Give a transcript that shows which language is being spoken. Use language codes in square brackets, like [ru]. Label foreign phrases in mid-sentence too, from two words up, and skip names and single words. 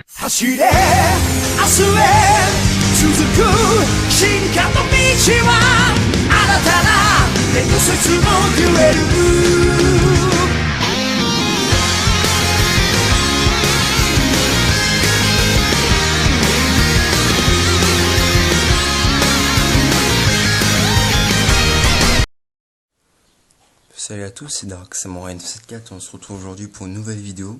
[ja] 走れ明日へ続く進化の道は新たな伝説のデュエル [fr] Salut à tous, c'est Dark Samurai 974, on se retrouve aujourd'hui pour une nouvelle vidéo.